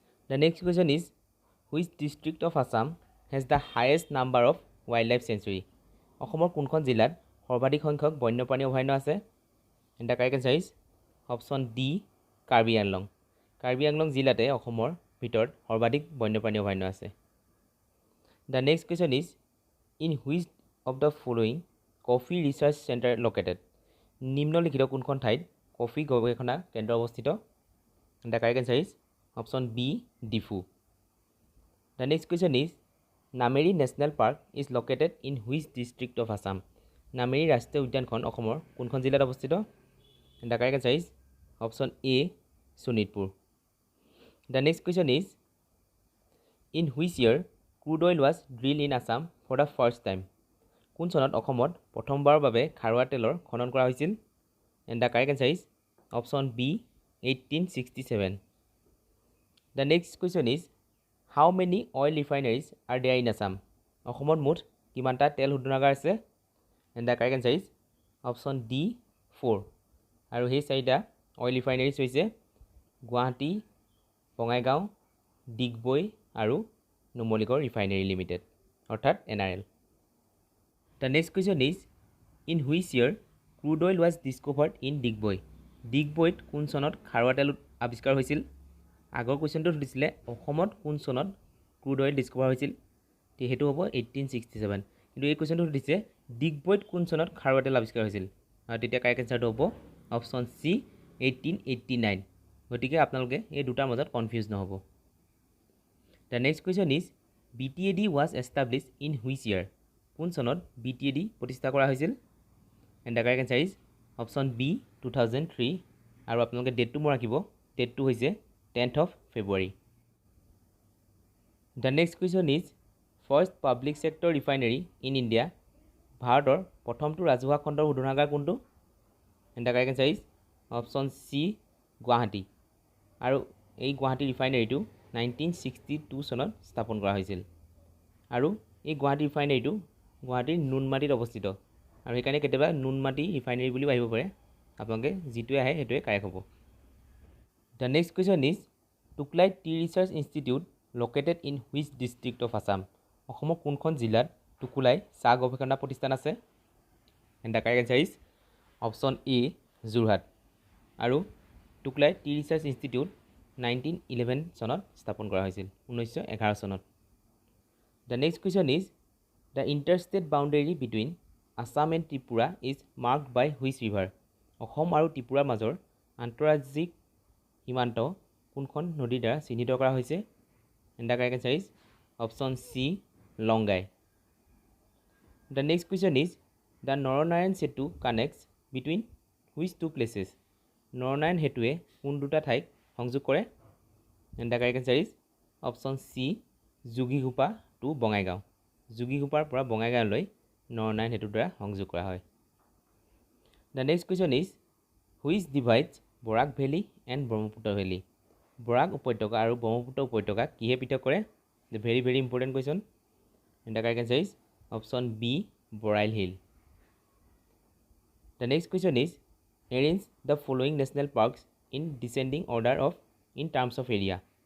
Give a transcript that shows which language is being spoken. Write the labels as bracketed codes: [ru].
[en] The next question is which district of Assam has the highest number of wild life sanctuary. [as] অসমৰ কোনখন জিলাত সৰ্বাধিক সংখ্যক বন্যপ্ৰাণী অভয়াৰণ্য আছে? [en] And the correct answer is option D, Karbi Anglong. [as] Karbi Anglong জিলাতে অসমৰ ভিতৰত সৰ্বাধিক বন্যপ্ৰাণী অভয়াৰণ্য আছে। [en] The next question is in which of the following coffee research center located? [as] নিম্নলিখিত কোনখন ঠাইত কফি গৱেষণা কেন্দ্ৰ অৱস্থিত? [en] The correct answer is option B, Difu. The next question is Nameri National Park is located in which district of Assam? [as] Nameri ৰাষ্ট্ৰীয় উদ্যানখন অসমৰ কোনখন জিলাত অৱস্থিত? [en] The correct answer is option A, Sonitpur. The next question is in which year crude oil was drilled in Assam for the first time? [as] কোন চনত অসমত প্ৰথমবাৰৰ বাবে খাৰুৱা তেলৰ খনন কৰা হৈছিল? [en] And the correct answer is option B, 1867. The next question is how many oil refineries are there in Assam? [as] অসমত মুঠ কিমানটা তেল শোধনাগাৰ আছে? [en] And the correct answer is option D, 4. [as] আৰু সেই চাৰিটা অইল ৰিফাইনাৰীজ হৈছে গুৱাহাটী, বঙাইগাঁও, ডিগবৈ আৰু নুমলীগড় ৰিফাইনাৰী লিমিটেড অৰ্থাৎ NRL. [en] The next question is in which year crude oil was discovered in Digboi? [as] ডিগবৈত কোন চনত খাৰুৱা তেল আৱিষ্কাৰ হৈছিল? আগৰ কুৱেশ্যনটো সুধিছিলে অসমত কোন চনত ক্ৰুড অইল ডিস্কভাৰ হৈছিল, সেইটো হ'ব 1867, কিন্তু এই কুৱেশ্যনটো সুধিছে ডিগবৈত কোন চনত খাৰুৱা তেল আৱিষ্কাৰ হৈছিল, আৰু তেতিয়া কাৰেক্ট এনচাৰটো হ'ব অপশ্যন চি, 1889. গতিকে আপোনালোকে এই দুটাৰ মাজত কনফিউজ নহ'ব. [en] The next question is BTAD was established in which year? [as] কোন চনত BTAD প্ৰতিষ্ঠা কৰা হৈছিল? [en] And the correct answer is option B, 2003. [as] আৰু আপোনালোকে ডেটটো মোৰ ৰাখিব, ডেটটো হৈছে [en] 10th of February. The next question is first public sector refinery in India. [as] ভাৰতৰ প্ৰথমটো ৰাজহুৱা খণ্ডৰ শোধনাগাৰ কোনটো? [en] And the correct answer is option C, Guwahati. [as] আৰু এই গুৱাহাটী ৰিফাইনাৰীটো 1962 চনত স্থাপন কৰা হৈছিল। আৰু এই গুৱাহাটী ৰিফাইনাৰীটো গুৱাহাটীৰ নুনমাটিত অৱস্থিত, আৰু সেইকাৰণে কেতিয়াবা নুনমাটি ৰিফাইনাৰী বুলিও আহিব পাৰে। আপোনালোকে যিটোৱে আহে সেইটোৱে কাৰেক্ট হ'ব। [en] The next question is Tuklai Tea Research Institute located in which district of Assam? [as] অসমৰ কোনখন জিলাত টুকুলাই চাহ গৱেষণা প্ৰতিষ্ঠান আছে? [en] And the correct answer is option A, Jorhat. [as] আৰু টুকুলাই টি ৰিচাৰ্চ ইনষ্টিটিউট 1911 চনত স্থাপন কৰা হৈছিল, 1911 চনত। [en] The next question is the interstate boundary between Assam and Tripura is marked by which river? [as] Assam আৰু ত্ৰিপুৰাৰ মাজৰ আন্তঃৰাজ্যিক সীমান্ত কোনখন নদীৰ দ্বাৰা চিহ্নিত কৰা হৈছে? [en] And the correct answer is option C, Longai. The next question is the Naranayan Setu connects between which two places? [as] Naranarayan সেতুৱে কোন দুটা ঠাইক সংযোগ কৰে? [en] And the correct answer is option C, Jogighopa to Bongaigaon. [as] যোগীঘোপাৰ পৰা বঙাইগাঁৱলৈ নৰনাৰায়ণ সেতুৰ দ্বাৰা সংযোগ কৰা হয়। [en] The next question is which divides Barak valley and Brahmaputra valley? [as] বৰাক উপত্যকা আৰু ব্ৰহ্মপুত্ৰ উপত্যকা কিহে পৃথক কৰে? [en] The very very important question. And the correct answer is option B, Barail hill. The next question is arrange the following national parks in descending order of in terms of area.